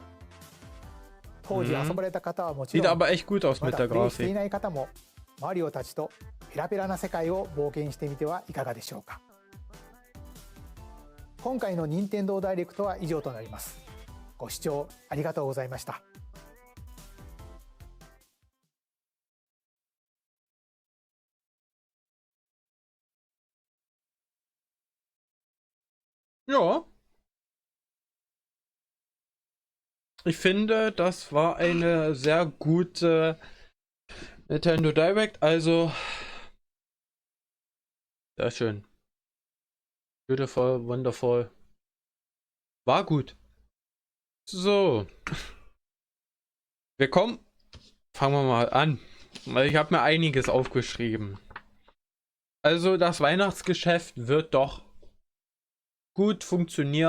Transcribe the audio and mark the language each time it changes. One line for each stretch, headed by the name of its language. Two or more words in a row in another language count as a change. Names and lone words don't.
Japanese: 当時遊ばれた方はもちろん、
German: Sieht aber echt gut aus
Japanese: ま
German: mit
Japanese: だ
German: der
Japanese: プレイしてい
German: Grafik.
Japanese: ない方もマリオたちとペラペラな世界を冒険してみてはいかがでしょうか。今回の任天堂ダイレクトは以上となります。ご視聴ありがとうございました。
German: Ja. Ich finde, das war eine sehr gute Nintendo Direct, also sehr schön.
English: Beautiful, wonderful.
German: War gut. So. Fangen wir mal an. Ich habe mir einiges aufgeschrieben. Also das Weihnachtsgeschäft wird doch gut funktionieren.